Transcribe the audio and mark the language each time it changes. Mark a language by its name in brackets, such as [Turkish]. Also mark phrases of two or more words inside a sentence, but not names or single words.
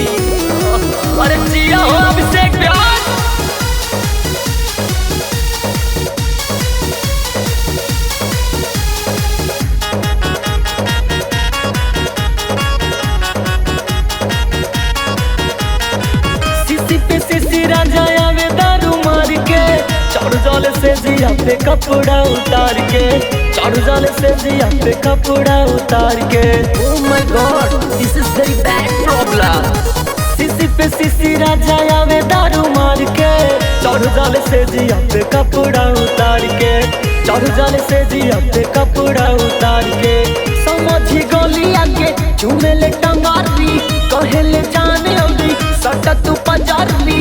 [Bhojpuri] अरे जिया हो अभिषेक प्यार। सीसी पे सीसी राजा आवे दारू मार के चढ़ जाल से जिया पे कपड़ा उतार के चढ़ जाल से जिया पे कपड़ा उतार के। [English] Oh my God this is very bad problem. [Bhojpuri] सीसी पे सीसी राजा आवे दारू मार के चढ़ जाल से जिया पे कपड़ा उतार के चढ़ जाल से जिया पे कपड़ा उतार के। समझी गोलिया के चूमे ले टंगारी कहे ले जाने अभी सटा तू पजारी।